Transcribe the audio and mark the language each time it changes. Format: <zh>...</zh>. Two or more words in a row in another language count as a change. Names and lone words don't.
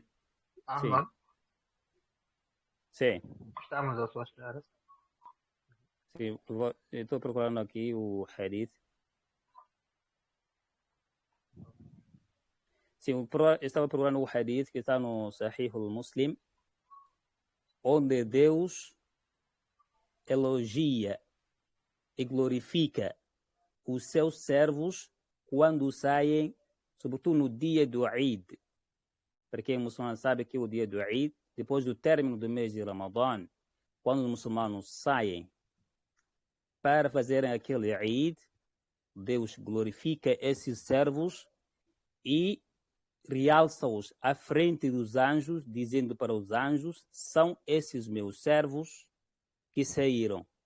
<pt>Ahmad? Sim. Estamos à sua espera. Sim, estou procurando aqui o hadith. Sim, estava procurando o hadith que está no Sahih al-Muslim, onde Deus elogia e glorifica os seus servos quando saem, sobretudo no dia do Eid. Para quem é muçulmano sabe que o dia do Eid, depois do término do mês de Ramadã, quando os muçulmanos saem para fazerem aquele Eid, Deus glorifica esses servos e realça-os à frente dos anjos, dizendo para os anjos: são esses meus servos que saíram,</pt>